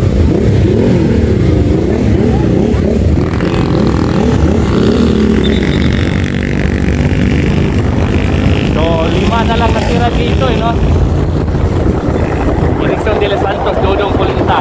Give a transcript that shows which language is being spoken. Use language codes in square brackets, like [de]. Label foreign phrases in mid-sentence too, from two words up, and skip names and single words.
[tl] So, 5 na lang natira dito, no? Erickson de los Santos, Dodong Kulintan.